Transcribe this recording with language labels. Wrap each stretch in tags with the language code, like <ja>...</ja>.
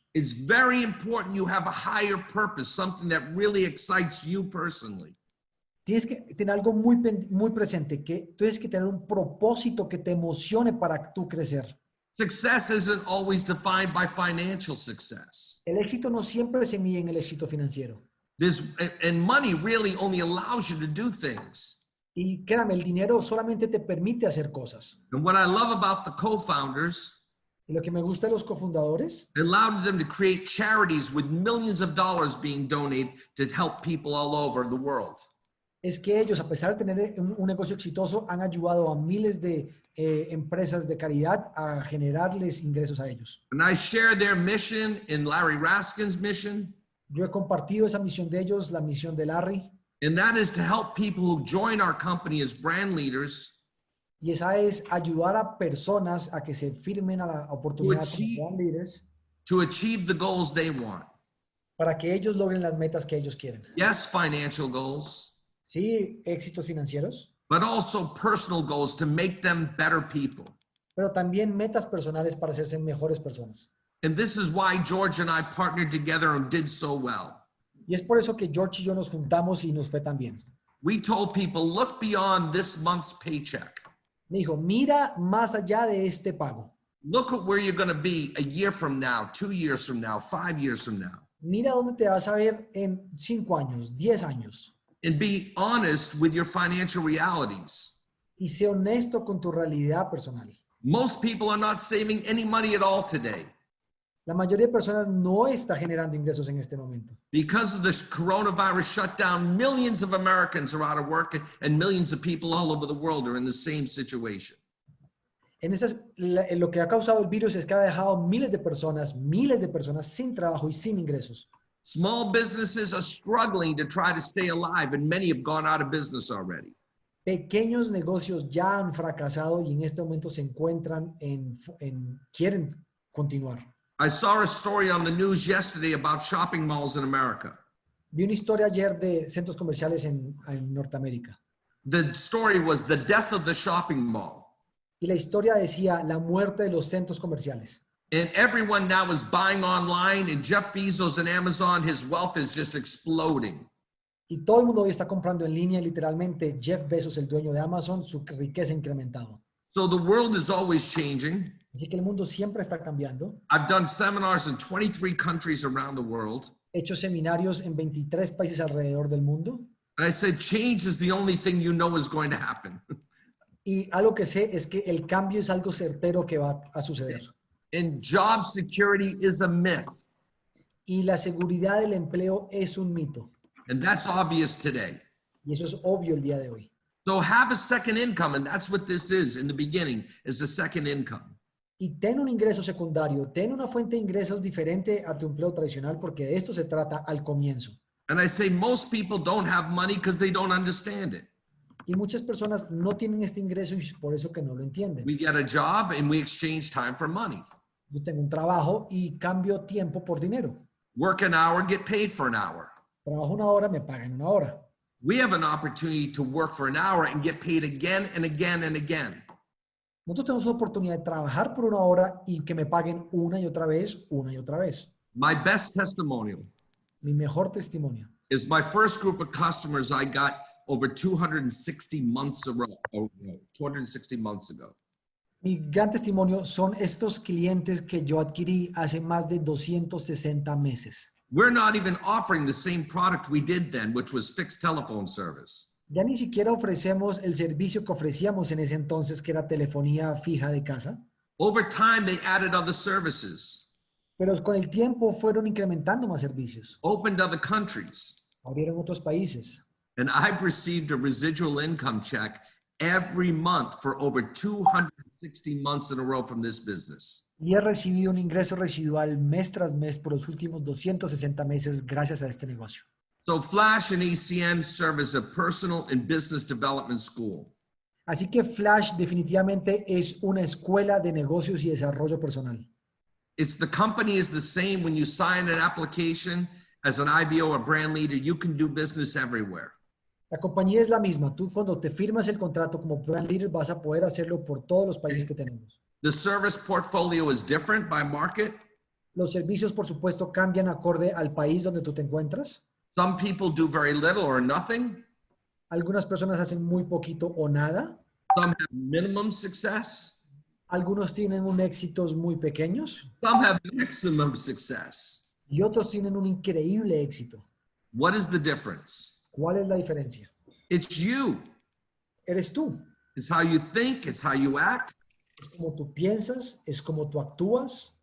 <en>It's very important you have a higher purpose, something that really excites you personally.</en> <es>Tienes que tener algo muy presente, que tienes que tener un propósito que te emocione para tú crecer.</es> <en>Success isn't always defined by financial success.</en> <es>El éxito no siempre se mide en el éxito financiero.</es> <en>And money really only allows you to do things.</en> <es>Y créame, el dinero solamente te permite hacer cosas.</es> <en>And what I love about the co-founders,</en> <es>Y lo que me gusta de los cofundadores</es> <en>it allowed them to create charities with millions of dollars being donated to help people all over the world.</en> <es>es que ellos, a pesar de tener un negocio exitoso, han ayudado a miles de empresas de caridad a generarles ingresos a ellos.</es> <en>And I share their mission in Larry Raskin's mission,</en> <es>Yo he compartido esa misión de ellos, la misión de Larry,</es> <en>and that is to help people who join our company as brand leaders</en> <es>y esa es ayudar a personas a que se firmen a la oportunidad</es> <en>achieve-</en> <es>como líderes</es> <en>to achieve the goals they want.</en> <es>para que ellos logren las metas que ellos quieren.</es> <en>Yes, financial goals,</en> <es>Sí, éxitos financieros,</es> <en>but also personal goals to make them better people.</en> <es>pero también metas personales para hacerse mejores personas.</es> <en>And this is why George and I partnered together and did so well.</en> <es>Y es por eso que George y yo nos juntamos y nos fue tan bien.</es> <en>We told people, look beyond this month's paycheck.</en> <es>Me dijo, mira más allá de este pago.</es> <en>Look at where you're going to be a year from now, 2 years from now, 5 years from now.</en> <es>Mira dónde te vas a ver en 5 años, 10 años.</es> <en>And be honest with your financial realities.</en> <es>Y sé honesto con tu realidad personal.</es> <en>Most people are not saving any money at all today.</en> <es>La mayoría de personas no está generando ingresos en este momento.</es> <en>Because of the coronavirus shutdown, millions of Americans are out of work and millions of people all over the world are in the same situation.</en> <es>Lo que ha causado el virus es que ha dejado miles de personas sin trabajo y sin ingresos.</es> <en>Small businesses are struggling to try to stay alive, and many have gone out of business already.</en> <es>Pequeños negocios ya han fracasado y en este momento se encuentran quieren continuar.</es> <en>I saw a story on the news yesterday about shopping malls in America.</en> <es>Vi una historia ayer de centros comerciales en Norteamérica.</es> <en>The story was the death of the shopping mall.</en> <es>Y la historia decía la muerte de los centros comerciales.</es> <en>And everyone now is buying online, and Jeff Bezos and Amazon, his wealth is just exploding.</en> <es>Y todo el mundo hoy está comprando en línea, literalmente Jeff Bezos, el dueño de Amazon, su riqueza ha incrementado.</es> <en>So the world is always changing.</en> <es>Así que el mundo siempre está cambiando.</es> <en>I've done seminars in 23 countries around the world.</en> <es>He hecho seminarios en 23 países alrededor del mundo.</es> <en>And I said, change is the only thing you know is going to happen.</en> <es>Y algo que sé es que el cambio es algo certero que va a suceder.</es> <en>And job security is a myth.</en> <es>Y la seguridad del empleo es un mito.</es> <en>And that's obvious today.</en> <es>Y eso es obvio el día de hoy.</es> <en>So have a second income, and that's what this is in the beginning, is a second income.</en> <es>Y ten un ingreso secundario, ten una fuente de ingresos diferente a tu empleo tradicional, porque de esto se trata al comienzo.</es> <en>And I say most people don't have money because they don't understand it.</en> <es>Y muchas personas no tienen este ingreso y es por eso que no lo entienden.</es> <en>We get a job and we exchange time for money.</en> <es>Yo tengo un trabajo y cambio tiempo por dinero.</es> <en>Work an hour, get paid for an hour.</en> <es>Trabajo una hora, me pagan una hora.</es> <en>We have an opportunity to work for an hour and get paid again and again and again.</en> <es>Nosotros tenemos la oportunidad de trabajar por una hora y que me paguen una y otra vez, una y otra vez.</es> <en>My best testimonial</en> <es>Mi mejor testimonio</es> <en>is my first group of customers I got over 260 months ago. 260 months ago.</en> <es>Mi gran testimonio son estos clientes que yo adquirí hace más de 260 meses.</es> <en>We're not even offering the same product we did then, which was fixed telephone service.</en> <es>Ya ni siquiera ofrecemos el servicio que ofrecíamos en ese entonces, que era telefonía fija de casa.</es> <en>Over time, they added other services,</en> <es>Pero con el tiempo fueron incrementando más servicios.</es> <en>opened other countries.</en> <es>Abrieron otros países.</es> <en>And I've received a residual income check every month for over 260 months in a row from this business.</en> <es>Y he recibido un ingreso residual mes tras mes por los últimos 260 meses gracias a este negocio.</es> <en>So Flash and ACN serve as a personal and business development school.</en> <es>Así que Flash definitivamente es una escuela de negocios y desarrollo personal.</es> <en>The company is the same when you sign an application as an IBO or brand leader, you can do business everywhere.</en> <es>La compañía es la misma. Tú cuando te firmas el contrato como brand leader vas a poder hacerlo por todos los países que tenemos.</es> <en>The service portfolio is different by market.</en> <es>Los servicios, por supuesto, cambian acorde al país donde tú te encuentras.</es> <en>Some people do very little or nothing.</en> <es>Algunas personas hacen muy poquito o nada.</es> <en>Some have minimum success.</en> <es>Algunos tienen un éxitos muy pequeños</es> <en>Some have maximum success.</en> <es>y otros tienen un increíble éxito.</es> <en>What is the difference?</en> <es>¿Cuál es la diferencia?</es> <en>It's you.</en> <es>Eres tú.</es> <en>It's how you think. It's how you act.</en> <es>Es como tú piensas, es como tú actúas,</es>